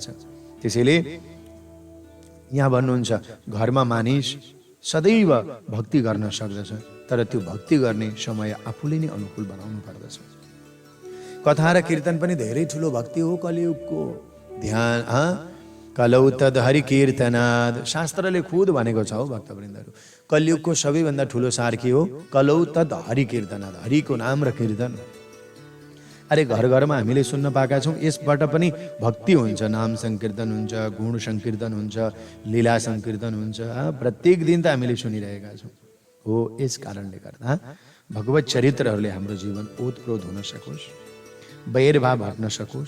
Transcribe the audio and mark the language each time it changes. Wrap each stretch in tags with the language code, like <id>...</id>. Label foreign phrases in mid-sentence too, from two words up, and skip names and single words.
<ne>त्यसैले यहाँ भन्नुहुन्छ घरमा मानिस सदैव भक्ति गर्न सक्दछ, तर त्यो भक्ति गर्ने समय आफूले नै अनुकूल बनाउनु पर्दछ। कथा र कीर्तन पनि धेरै ठुलो भक्ति हो कलियुगको।</ne> <sa>ध्यान कलौ तद हरि कीर्तनाद,</sa> <ne>शास्त्रले खुद भनेको छ हो भक्तवृन्दहरू। कलियुगको सबैभन्दा ठुलो सार के हो?</ne> <sa>कलौ तद हरि कीर्तनाद,</sa> <ne>हरिको नाम र कीर्तन। अरे घर घरमा हामीले सुन्न पाएका छौँ, यसबाट पनि भक्ति हुन्छ। नाम संकीर्तन हुन्छ, गुण संकीर्तन हुन्छ, लीला संकीर्तन हुन्छ। प्रत्येक दिन त हामीले सुनिरहेका छौँ हो। यस कारणले गर्दा भगवत चरित्रहरूले हाम्रो जीवन ओतप्रोत हुन सकोस्, वैरभाव हट्न सकोस्।</ne>